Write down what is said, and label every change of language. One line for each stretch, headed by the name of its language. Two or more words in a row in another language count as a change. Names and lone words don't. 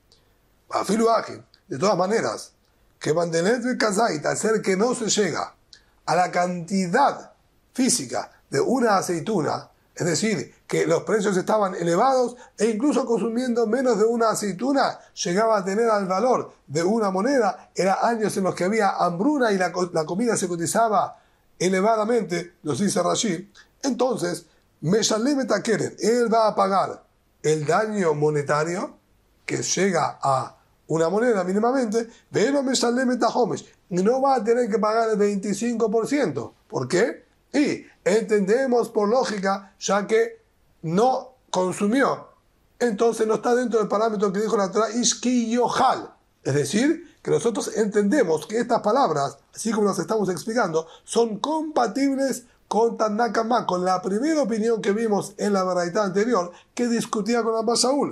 Spanish: De todas maneras, que mantener el kazait, hacer que no se llega a la cantidad física de una aceituna, es decir, que los precios estaban elevados e incluso consumiendo menos de una aceituna llegaba a tener al valor de una moneda. Eran años en los que había hambruna y la comida se cotizaba elevadamente, nos dice Rashi. Entonces,
Hebrew: משלם את הקרן,
Spanish: él va a pagar el daño monetario que llega a una moneda mínimamente, pero
Hebrew: משלם את החומש,
Spanish: no va a tener que pagar el 25%. ¿Por qué? Y entendemos por lógica, ya que no consumió, entonces no está dentro del parámetro que dijo la Torah, Ishkiyohal. Es decir, que nosotros entendemos que estas palabras, así como las estamos explicando, son compatibles con Tanna Kamma, con la primera opinión que vimos en la baraitá anterior, que discutía con Abba Shaul.